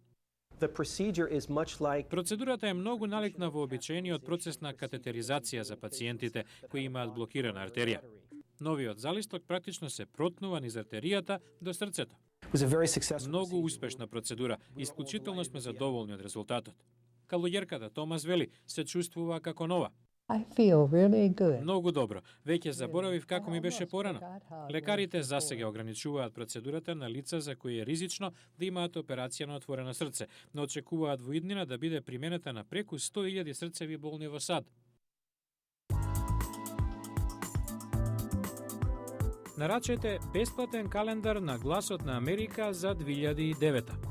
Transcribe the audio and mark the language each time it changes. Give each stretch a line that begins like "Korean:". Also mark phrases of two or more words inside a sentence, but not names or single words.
Macedonian: Процедурата е многу наликна во обичаениот процес на катетеризација за пациентите кои имаат блокирана артерија. Новиот залисток практично се протнува низ артеријата до срцето. Многу успешна процедура, исклучително сме задоволни од резултатот. Калуѓерката Томас вели, се чувствува како нова.
English: I feel really good.
Macedonian: Многу добро. Веќе заборавив како ми беше порано. Лекарите засега ограничуваат процедурата на лица за кои е ризично да имаат операција на отворено срце, но очекуваат во иднина да биде применета на преку 100.000 срцеви болни во САД. Нарачете бесплатен календар на Гласот на Америка за 2009.